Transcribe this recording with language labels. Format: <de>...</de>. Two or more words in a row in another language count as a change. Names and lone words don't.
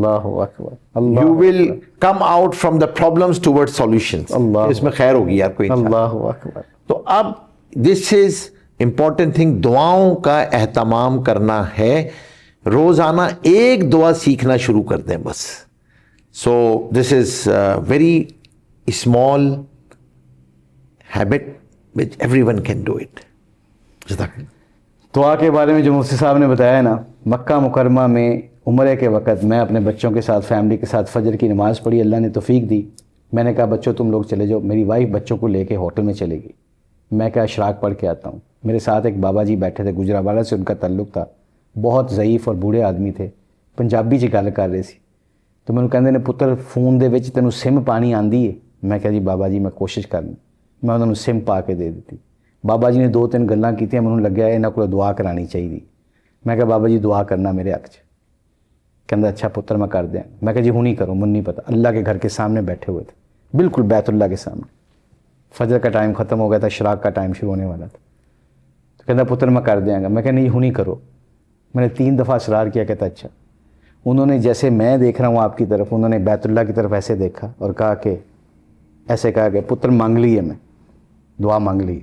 <ar>اللہ اکبر. اللہ</ar> <en>You will come out from the problems towards solutions.</en> <ur>اللہ اس میں خیر ہوگی یار کوئی انسان.</ur> <ar>اللہ اکبر.</ar> <ur>تو اب</ur> <en>this is important thing,</en> <ur>دعاؤں کا اہتمام کرنا ہے. روزانہ ایک دعا سیکھنا شروع کر دیں بس.</ur> <en>so this is very small habit which everyone can do it.</en> <ur>دعا کے بارے میں جو مفتی صاحب نے بتایا نا, مکہ مکرمہ میں عمرے کے وقت میں اپنے بچوں کے ساتھ فیملی کے ساتھ فجر کی نماز پڑھی, اللہ نے توفیق دی. میں نے کہا بچوں تم لوگ چلے جاؤ, میری وائف بچوں کو لے کے ہوٹل میں چلے گئی. میں کہا اشراق پڑھ کے آتا ہوں. میرے ساتھ ایک بابا جی بیٹھے تھے, گجرانوالہ سے ان کا تعلق تھا, بہت ضعیف اور بوڑھے آدمی تھے,</ur> <pa>پنجابی چ گل کر رہے سی. تو ਮੈਨੂੰ ਕਹਿੰਦੇ ਨੇ ਪੁੱਤਰ ਫੋਨ ਦੇ ਵਿੱਚ ਤੈਨੂੰ ਸਿਮ ਪਾਣੀ ਆਂਦੀ ਹੈ. ਮੈਂ ਕਿਹਾ ਜੀ ਬਾਬਾ ਜੀ ਮੈਂ ਕੋਸ਼ਿਸ਼ ਕਰਨੀ. ਮੈਂ ਉਹਨਾਂ ਨੂੰ ਸਿਮ ਪਾ ਕੇ ਦੇ ਦਿੱਤੀ. ਬਾਬਾ ਜੀ ਨੇ 2-3 ਗੱਲਾਂ ਕੀਤੀਆਂ, ਮੈਨੂੰ ਲੱਗਿਆ ਇਹਨਾਂ ਕੋਲ ਦੁਆ ਕਰਾਣੀ ਚਾਹੀਦੀ. ਮੈਂ ਕਿਹਾ ਬਾਬਾ ਜੀ ਦੁਆ ਕਰਨਾ ਮੇਰੇ ਹੱਕ 'ਚ. ਕਹਿੰਦਾ</pa> <ur>اچھا پتر میں کر دیا. میں کہا جی ہوں نہیں کرو، مجھے نہیں پتا۔ اللہ کے گھر کے سامنے بیٹھے ہوئے تھے، بالکل بیت اللہ کے سامنے. فجر کا ٹائم ختم ہو گیا تھا، اشراق کا ٹائم شروع ہونے والا تھا. تو کہتا پتر میں کر دیں گے۔ میں کہا نہیں ہوں نہیں کرو. میں نے 3 دفعہ اصرار کیا۔ کہتا اچھا. انہوں نے جیسے میں دیکھ رہا ہوں آپ کی طرف، انہوں نے بیت اللہ کی طرف ایسے دیکھا اور کہا کہ ایسے کہا کہ پتر مانگ لی ہے، میں دعا مانگ لی है, मैं दुआ मांग ली.</ur>